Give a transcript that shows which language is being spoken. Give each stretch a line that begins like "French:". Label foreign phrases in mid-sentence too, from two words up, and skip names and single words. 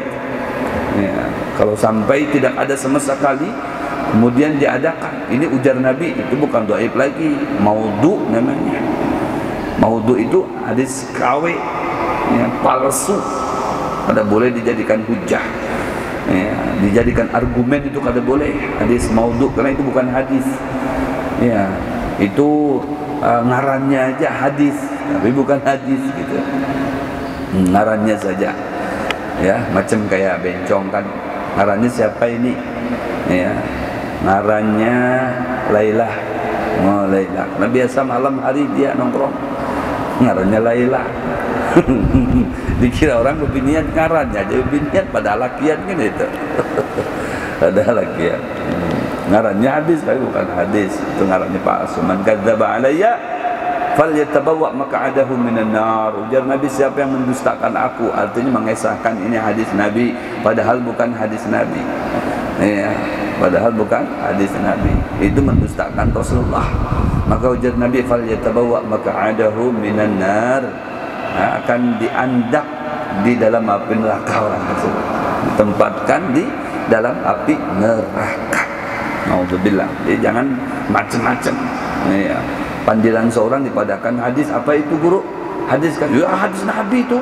Indonesian: Ya, kalau sampai tidak ada sama sekali kemudian diadakan, ini ujar Nabi, itu bukan dhaif lagi, maudhu namanya.
Banjar: Maudhu itu hadis KW, ya, palsu, kada boleh dijadikan hujah, ya, dijadikan argumen, itu kada boleh hadis maudhu, karena itu bukan hadis, ya, itu ngarannya aja hadis tapi bukan hadis, gitu, ngarannya saja, ya, macam kayak bencong kan, ngarannya siapa ini, ya, ngarannya Lailah. Oh, Lailah, nah biasa malam hari dia nongkrong, ngarannya Lailah. Dikira orang lebih niat ngarannya, jadi lebih niat pada lakian kan itu. Ada lakian. Ngarannya hadis tapi bukan hadis, itu ngarannya palsu.
Arabic: من كذب علي فليتبوأ مقعده من النار.
Banjar: Ujar Nabi, siapa yang mendustakan aku, artinya mengesahkan ini hadis Nabi padahal bukan hadis Nabi.
Indonesian: Ya, padahal bukan hadis Nabi, itu mendustakan Rasulullah.
Banjar: Maka ujar Nabi,
Arabic: فليتبوأ مقعده من النار,
Banjar: akan diandak di dalam api neraka orang tersebut, ditempatkan di dalam api neraka. Naudzubillah.
Indonesian: Jadi jangan macam-macam. Ya, panggilan seorang dipadakan hadis, apa itu guru? Hadis kan? Ya, hadis Nabi itu.